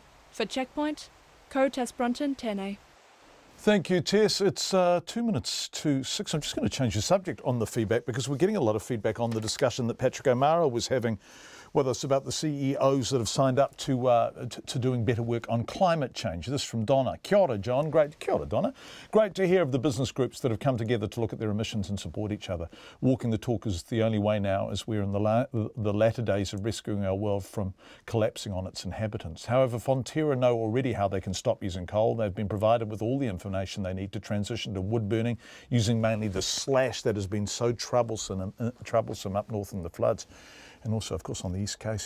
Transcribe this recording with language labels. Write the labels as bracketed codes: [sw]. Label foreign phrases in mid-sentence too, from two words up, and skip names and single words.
[en] For Checkpoint, [mi] Ko Tess Brunton, Tēnei. [en] Thank you, Tess. It's 2 minutes to 6. I'm just going to change the subject on the feedback because we're getting a lot of feedback on the discussion that Patrick O'Mara was having with us about the CEOs that have signed up to doing better work on climate change. This from Donna. [mi] Kia ora, [en] John. [mi] Kia ora, [en] Donna. Great to hear of the business groups that have come together to look at their emissions and support each other. Walking the talk is the only way now as we're in the latter days of rescuing our world from collapsing on its inhabitants. However, Fonterra know already how they can stop using coal. They've been provided with all the information inclination they need to transition to wood burning, using mainly the slash that has been so troublesome up north in the floods, and also, of course, on the east coast.